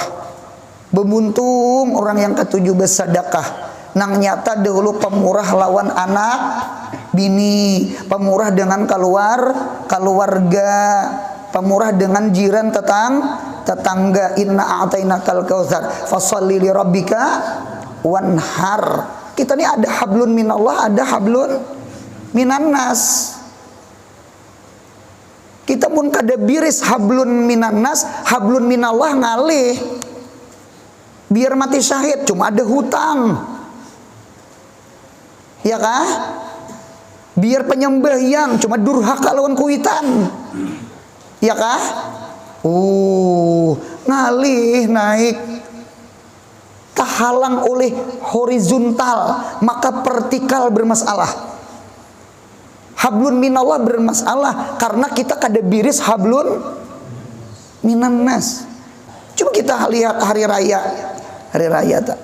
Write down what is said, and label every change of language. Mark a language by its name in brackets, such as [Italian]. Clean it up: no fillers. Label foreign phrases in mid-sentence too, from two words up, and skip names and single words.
[Indonesian] Beruntung orang yang ketujuh bersedekah. [Banjar] Nang nyata dahulu pemurah lawan anak bini, pemurah dengan keluarga, pemurah dengan jiran tetangga. [Arabic] إنا أعطيناك الكوثر فصل لربك وانحر. [Indonesian] Kita ini ada [Arabic] حبل من الله, [Indonesian] ada [Arabic] حبل من الناس. [Banjar] Kita pun kada biris [Arabic] حبل من الناس, حبل من الله [Banjar] ngalih. [Indonesian] Biar mati syahid, cuma ada hutang. [Banjar] Ya kah? Biar penyembahyang, cuma durhaka lawan kuitan. Ya kah? Ngalih naik. [Indonesian] Kehalang oleh horizontal, maka vertikal bermasalah. [Arabic] حبل من الله [Banjar] bermasalah karena kita kada biris [Arabic] حبل من الناس. [Indonesian] Cuma kita lihat hari raya tak.